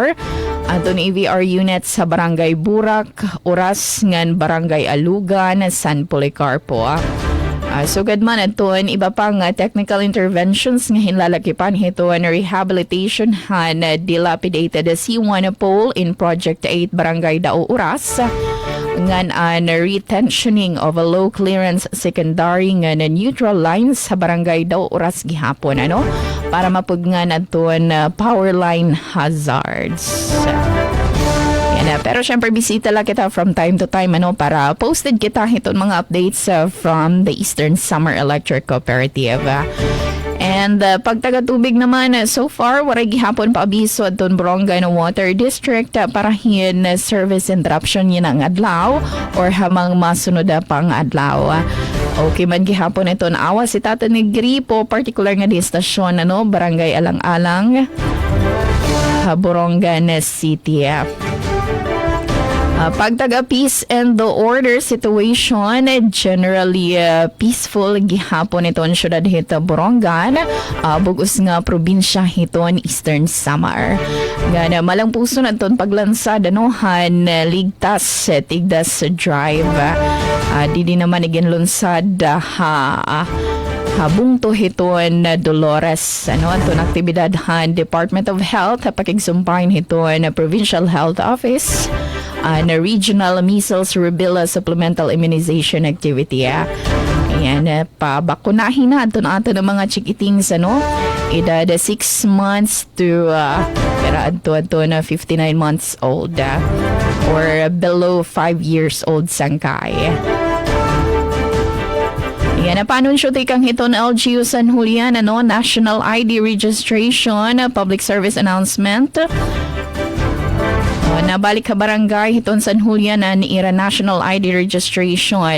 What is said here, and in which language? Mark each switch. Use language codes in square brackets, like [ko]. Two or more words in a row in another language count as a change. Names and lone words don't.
[war] Aton AVR units sa Barangay Burak, Oras ngan Barangay Alugan, San Policarpo. Sugad man aton iba pang [en] technical interventions [war] nga hinlalakipan hito na rehabilitation han [en] dilapidated C1 pole in Project 8 [war] Barangay Dao Oras. Ngan [en] retentioning of a low clearance secondary [war] nga [en] neutral lines [war] sa Barangay Dao Oras gihapon para mapugnan aton [en] power line hazards. [war] Pero syempre bisita lang kita [en] from time to time [war] para posted kita itong mga updates from the Eastern Summer Electric Cooperative. And pag taga-tubig naman, [en] so far, [war] waray gihapon pa abiso at doon Borongan Water District para hin service interruption yun ang adlaw or hamang masunod pang adlaw. Okay man gihapon ito na awa si Tata ni Gripo, particular nga di stasyon, Barangay Alang-Alang, Borongan City. Pag taga- [en] peace and the order situation, generally peaceful [war] gihapon iton syudad hita Borongan, bugus nga probinsya hiton Eastern Samar. Nga malang puso na iton paglansad han ligtas tigdas drive. Didi naman iginlunsad habung to hiton Dolores anton aktibidad han Department of Health pakigsumpahin hiton Provincial Health Office na Regional Measles Rubella Supplemental Immunization Activity. Ayan, pabakunahin na ato ng mga chikitings edad 6 months to pero ato na [en] 59 months old or below 5 years old [war] sangkay. Yan, panunsyo tikang hito na LGU San Julian, [en] National ID Registration, Public Service Announcement. [war] Nabalik ka barangay hiton San Julian na niira [en] national ID registration.